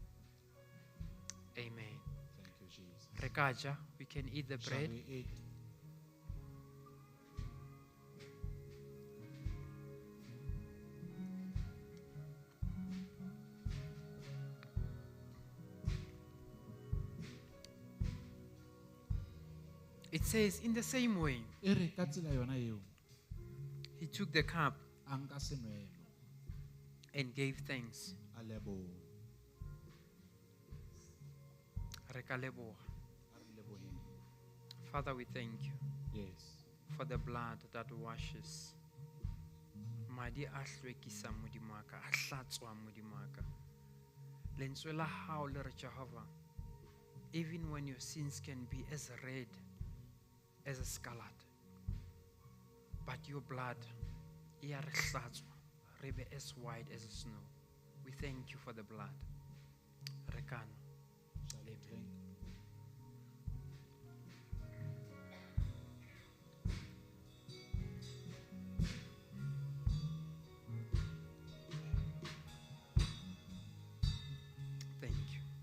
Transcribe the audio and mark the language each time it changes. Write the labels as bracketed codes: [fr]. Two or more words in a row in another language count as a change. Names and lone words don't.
[en] Amen. Thank you, Jesus. Rekaja, we can eat the Shall bread. we eat? It says, in the same way, [st] E re ka tsela yona eo, [en] he took the cup [st] a nka senwelo, [en] and gave thanks. [st] a leboha. Re ka leboha. A re leboheng. [en] Father, we thank you Yes. for the blood that washes. [st] Madi a hlwekisang Modimo wa ka, a hlatswang Modimo wa ka. Lentswe la hao le re [en] Jehovah, even when your sins can be as red as a scarlet, but your blood, [st] e a re hlatswa, re be [en] as white as snow. We thank you for the blood. [st] Rekano. [en] Shall we drink? Thank you.